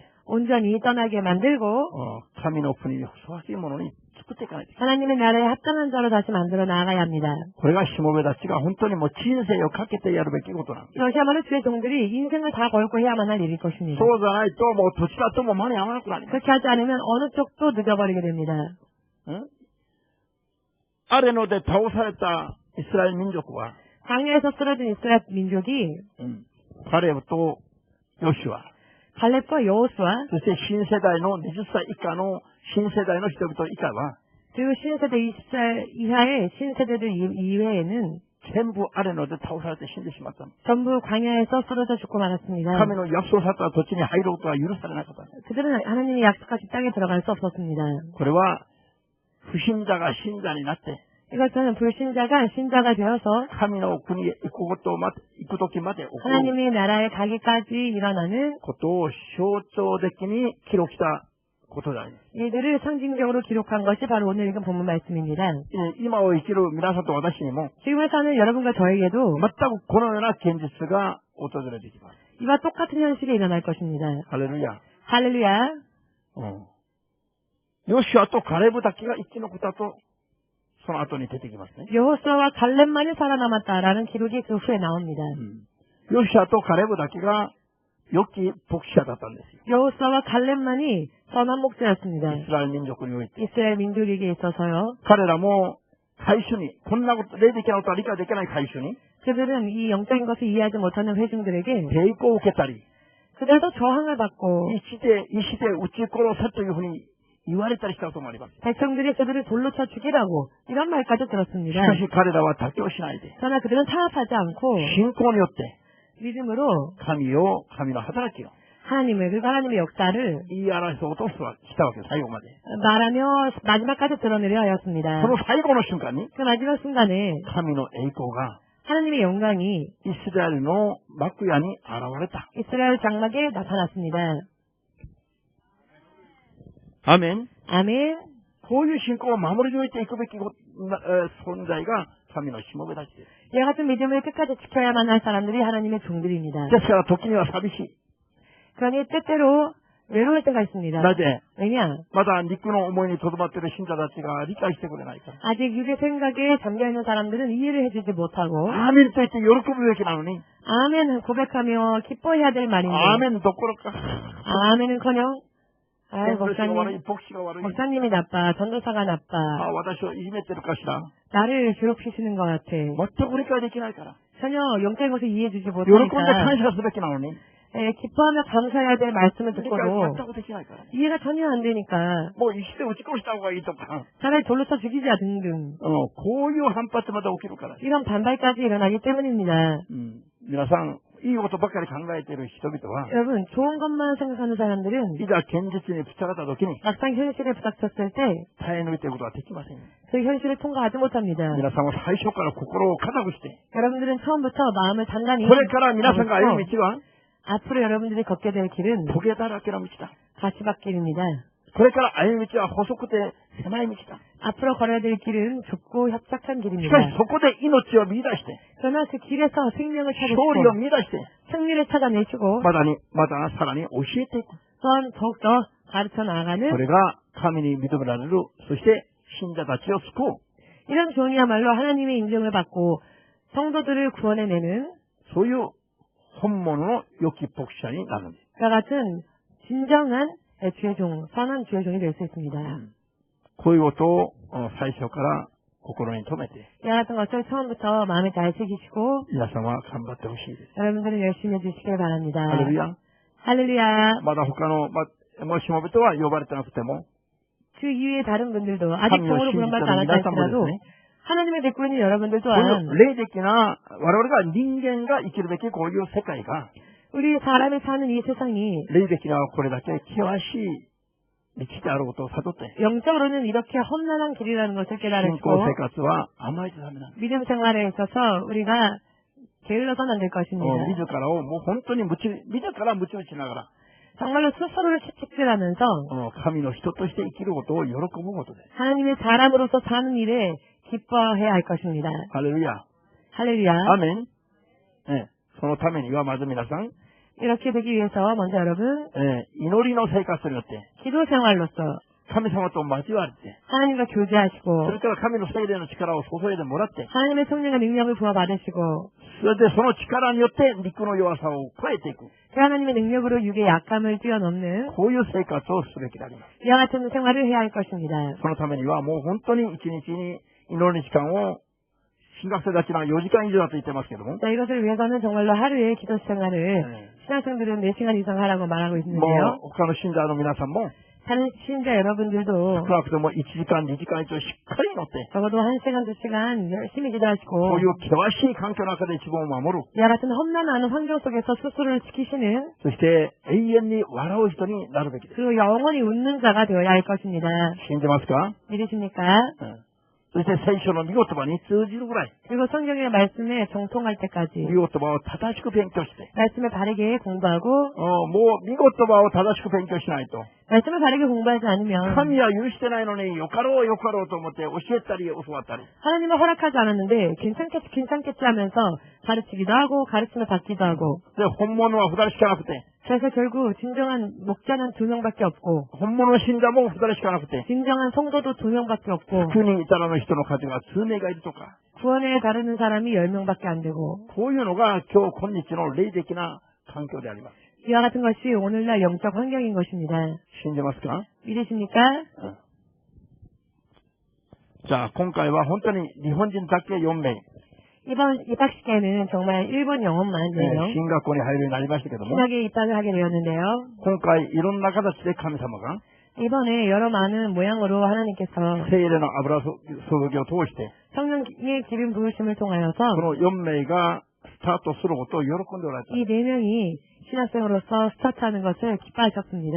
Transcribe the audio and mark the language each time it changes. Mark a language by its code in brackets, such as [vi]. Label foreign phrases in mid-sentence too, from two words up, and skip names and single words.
[ko] 온전히 떠나게 만들고 [ja] 神の国にふさわしいものに作っていかないといけない。 [ko] 하나님의 나라에 합당한 자로 다시 만들어 나아가야 합니다. [ja] これがしもべたちが本当にもう人生をかけてやるべきことなんです。 [ko] 이것이야말로 주의 종들이 인생을 다 걸고 해야만 할 일일 것입니다. [ja] そうじゃないともうどちらとも間に合わなくなります。 [ko] 그렇게 하지 않으면 어느 쪽도 늦어버리게 됩니다. [ja] アレノで倒されたイスラエル民族は、 [ko] 광야에서 쓰러진 이스라엘 민족이 [ja] カレブとヨシュア、 [ko] 갈렙과 여호수아 [ja] そして新世代の20歳以下の新世代の人々以下は、 [ko] 그리고 신세대 20살 이하의 신세대들 이외에는 [ja] 全部アレノで倒されて死んでしまったの。 [ko] 전부 광야에서 쓰러져 죽고 말았습니다. [ja] 神の約束された土地に入ることは許されなかった。 [ko] 그들은 하나님이 약속하신 땅에 들어갈 수 없었습니다. [ja] これは、不信者が信者になって、 [ko] 이것은 불신자가 신자가 되어서 [ja] 神の国へ行く時まで起こる [ko] 하나님의 나라에 가기까지 일어나는 [ja] ことを象徴的に記録したことだ。 [ko] 일들을 상징적으로 기록한 것이 바로 오늘 읽은 본문 말씀입니다. [ja] 今を生きる皆さんと私にも、 [ko] 지금을 사는 여러분과 저에게도 [ja] 全くこのような現実が訪れてきます。 [ko] 이와 똑같은 현실이 일어날 것입니다. [ja] ハレルヤ。 [ko] 할렐루야. [ja] ヨシュアとカレブだけが生き残ったと、その後に出てきますね。 [ko] 여호수아와 갈렙만이 살아남았다라는 기록이 그 후에 나옵니다. [ja] ヨシュアとカレブだけが良き牧者だったんですよ。 [ko] 여호수아와 갈렙만이 선한 목자였습니다. [ja] イスラエル民族において。 [ko] 이스라엘 민족에게 있어서요. [ja] 彼らも会主に、こんなこと、霊的なことは理解できない会主に、 [ko] 그들은 이 영적인 것을 이해하지 못하는 회중들에게 [ja] 抵抗を受けたり、 [ko] 그들도 저항을 받고 [ja] 石で撃ち殺せというふうに言われたりしたこともあります。 [ko] 백성들이 그들을 돌로 쳐 죽이라고 이런 말까지 [ja] し [ko] 들었습니다. [ja] かし彼らは妥協しないで、 [ko] 그러나 그들은 타협하지 않고 [ja] 信仰によって、 [ko] 믿음으로 [ja] 神の働きを [ko] 하나님을 그리고 하나님의 역사를 [ja] 言い表そうとしたわけです、最後まで。 [ko] 말하며 마지막까지 드러내려 하였습니다. [ja] その最後の瞬間に、 [ko] 그 마지막 순간에 [ja] 神の栄光が [ko] 하나님의 영광이 [ja] イスラエルの幕屋に現れた。 [ko] 이스라엘 장막에 나타났습니다. [ja] アメン。 [ko] 아멘. [ja] こういう信仰を守り抜いていくべき存在が神のしもべたちです。 [ko] 이와 같은 믿음을 끝까지 지켜야만 할 사람들이 하나님의 종들입니다. [ja] ですから時には寂しい。 [ko] 그러니 때때로 외로울 때가 있습니다. [ja] なぜ [ko] 왜냐? [ja] まだ肉の思いにとどまっている信者たちが理解してくれないから。 [ko] 아직 육의 생각에 잠겨있는 사람들은 이해를 해주지 못하고 [ja] アーメンと言って喜ぶべきなのに、 [ko] 아멘 고백하며 기뻐해야 될 말인데 [ja] アーメンどころか、 [ko] 아멘은커녕 아이 [ja] 牧師が悪い、 [ko] 목사님 [ja] 牧師が悪い。 [ko] 목사님이 나빠 전도사가 나빠 [ja] 私をいじめてるかしら。 [ko] 나를 괴롭히시는 것 같아. [ja] 全く理解できないから。 [ko] 전혀 영적인 것을 이해해주지 [ja] 喜んで [ko] 못하니까 [ja] 感謝すべきなのに、 [ko] 기뻐하며 감사해야 될 말씀을 [ja] 理解 [ko] 듣고도 [ja] 全くできないから。 [ko] 이해가 전혀 안 되니까 [ja] もう石で打ち殺した方がいいとか、 [ko] 차라리 돌로 쳐 죽이자 등등 [ja] こういう反発まで起きるから。 [ko] 이런 반발까지 일어나기 때문입니다. [ja] 皆さん、いいことばかり考えている人々は、 [ko] 여러분 좋은 것만 생각하는 사람들은 [ja] いざ現実にぶち当たった時に、 [ko] 막상 현실에 부닥쳤을 때 그 [ja] 耐え抜いていくことはできません。 [ko] 현실을 통과하지 못합니다. [ja] 皆さんは最初から心を固くして、 [ko] 여러분들은 처음부터 마음을 단단히 [ja] これから皆さんが歩む道は、 [ko] 앞으로 여러분들이 걷게 될 길은 [ja] トゲだらけの道だ。 [ko] 가시밭길입니다. [ja] これから歩む道は細くて狭い道だ。 [ko] 앞으로 걸어야 될 길은 좁고 협착한 [ja] し [ko] 길입니다. [ja] かしそこで命を見出して、 [ko] 그러나 그 길에서 생명을 [ja] 勝利を [ko] 찾으시고 [ja] 見出して、 [ko] 승리를 찾아내시고 [ja] まださらに教えていく。 [ko] 또한 더욱더 가르쳐 나아가는 [ja] これが神に認められる、そして信者たちを救う。 [ko] 이런 종이야말로 하나님의 인정을 받고 성도들을 구원해내는 [ja] そういう本物の良き牧者になるんです。 [ko] 그와 같은 진정한 주의 종, 선한 주의 종이 될 수 있습니다. [ja] こういうことを最初から心に留めて、 [ko] 이와 같은 것을 처음부터 마음에 잘 새기시고 [ja] 皆様は頑張ってほしいです。 [ko] 여러분들은 열심히 해주시길 바랍니다. [ja] ハレルヤ。 [ko] 할렐루야. [ja] まだ他の、もしもべとは呼ばれてなくても、 [ko] 그 이외의 다른 분들도 아직 하나님을 종으로 부름받지 신뢰하는 않았다 할지라도 [ja] 皆さんもですね、 [ko] 하나님의 백구 있는 여러분들 [ja] こうい [ko] 또한 [ja] う霊的な、我々が人間が生きるべきこういう世界が、 [ko] 우리 사람이 사는 이 세상이 [ja] 霊的なこれだけ険しい道であることを悟って、 [ko] 영적으로는 이렇게 험난한 길이라는 것을 [ja] 信仰 [ko] 깨달으시고 [ja] 生活は甘えてダメなんです。 [ko] 믿음 생활에 있어서 우리가 게을러서는 안 될 것입니다. [ja] 自らをもう本当に自ら鞭打ちながら、 [ko] 정말로 스스로를 채찍질하면서 [ja] 神の人として生きることを喜ぶことです。 [ko] 하나님의 사람으로서 사는 일에 기뻐해야 할 것입니다. [ja] ハレルヤ。 [ko] 할렐루야. [ja] アメン。そのためにはまず皆さん、 [ko] 이렇게 되기 위해서 먼저 여러분 [ja] 祈りの生活によって、 [ko] 기도 생활로서 [ja] 神様と交わって、 [ko] 하나님과 [ja] そ [ko] 교제하시고 [ja] れから神の聖霊の力を注いでもらって、 [ko] 하나님의 성령의 능력을 부어받으시고 [ja] それでその力によって肉の弱さを超えていく。 [ko] 그 하나님의 능력으로 육의 약함을 뛰어넘는 [ja] こういう生活をすべきであります。 [ko] 이와 같은 생활을 해야 할 것입니다. [ja] そのためにはもう本当に一日に祈りの時間を、新学生たちは4時間以上だと言ってますけども、 [ko] 자, 이것을 위해서는 정말로 하루에 기도 생활을 신학생들은 4시간 이상 하라고 말하고 [ja] も [ko] 있는데요. [ja] う他の信者の皆さんも、 [ko] 다른 신자 여러분들도 [ja] 少なくとも1時間、2時間以上しっかり祈って、 [ko] 적어도 1시간, 2시간 열심히 [ja] こ [ko] 기도하시고 [ja] ういう険しい環境の中で自分を守る。 [ko] 이와 같은 험난한 환경 속에서 스스로를 지키시는 [ja] そして永遠に笑う人になるべきです。 [ko] 그리고 영원히 웃는 자가 되어야 할 것입니다. [ja] 信じますか？ [ko] 믿으십니까? [ja] そして聖書の見言葉に通じるぐらい、 [ko] 그리고 성경의 말씀에 정통할 때까지 [ja] 見言葉を正しく勉強して、 [ko] 말씀을 바르게 공부하고 [ja] もう見言葉を正しく勉強しないと、 [ko] 말씀을 바르게 공부하지 않으면 [ja] 神は許してないのによかろうと思って教えたり教わったり、 [ko] 하나님은 허락하지 않았는데 괜찮겠지 하면서 가르치기도 하고 가르침을 받기도 하고 [ja] で、本物は2人しかなくて、 [ko] 그래서 결국 진정한 목자는 2명밖에 없고 [ja] 本物の信者も2人しかなくて、 [ko] 진정한 성도도 2명밖에 없고 [ja] 9 人いたらの人の数が数名がいるとか、 [ko] 구원에 다루는 사람이 10명밖에 안 되고 [ja] こういうのが今日の霊的な環境であります。 [ko] 이와 같은 것이 오늘날 영적 환경인 것입니다. [ja] 信じますか？ [ko] 믿으십니까? [ja] じゃあ今回は本当に日本人だけ4名、 [ko] 이번 입학식에는 정말 일본 영어만 4명 [ja] 進学校に入るようになりましたけども、 [ko] 신학에 입학을 하게 되었는데요. [ja] 今回いろんな形で神様が [ko] 이번에 여러 많은 모양으로 하나님께서 [ja] 聖霊の油注ぎを通して、 [ko] 성령의 기름 부으심을 [ja] こ [ko] 통하여서 [ja] の4名がスタートすることを喜んでおられた。 [ko] 이 4명이 신학생으로서 스타트하는 것을 기뻐하셨습니다.